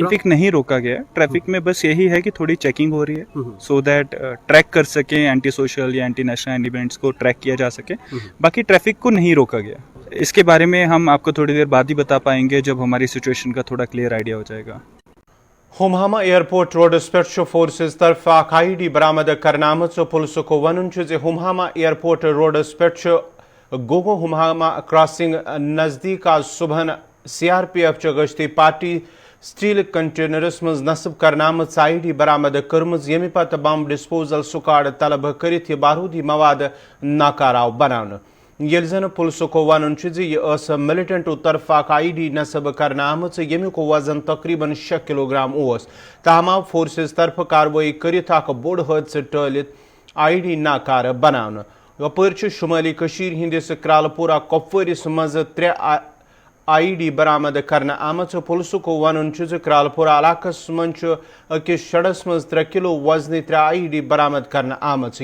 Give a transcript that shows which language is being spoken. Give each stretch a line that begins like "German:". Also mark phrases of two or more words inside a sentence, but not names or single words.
Urdu: ٹریفک نہیں روکا گیا, ٹریفک میں بس یہی ہے کہ تھوڑی چیکنگ ہو رہی ہے
English: so that
Urdu: ٹریک کر سکیں,
English: anti social
Urdu: یا
English: anti national events
Urdu: کو ٹریک کیا جا سکے. باقی ٹریفک کو نہیں روکا گیا. اس کے بارے میں ہم آپ کو تھوڑی دیر بعد ہی بتا پائیں گے جب ہماری سچویشن کا تھوڑا
English: clear idea
Urdu: ہو جائے گا.
Kashmiri: ہمہامہ ایئرپورٹ روڈس پہ فورسز طرف اخ آئی ڈی برآمد کرنے آمت. پولیسک ون ہمہامہ ایئرپورٹ روڈس پہ گوگو ہمہامہ کراسنگ نزدیک آج صبح سی آر پی ایف گشتی پارٹی
English: steel containers
Kashmiri: مز نصب کرنے آمت آئی ڈی برآمد کرم, یمہ پتہ
English: bomb disposal squad
Kashmiri: طلب کرت یہ بارودی مواد ناکار آو بنانے. یل زن پولیسک ون یہ ملٹنٹ طرف اخ آئی ڈی نصب کرنے آمت یمیک وزن تقریباً 6 کلوگرام اوس. تاہم آو فورسز طرف کاروائی کرت اخ بوڑ حادثہ ٹلت آئی ڈی ناکار بنانے. یپر شمالی کشیر ہندس کرالپورہ کپوارس مز 3 آئی ڈی برآمد کرنے آمت. پولیسک ون کرالپورہ علاقس من اکس شڈس مز 3 کلو وزن 3 آئی ڈی برآمد کرنے آمت.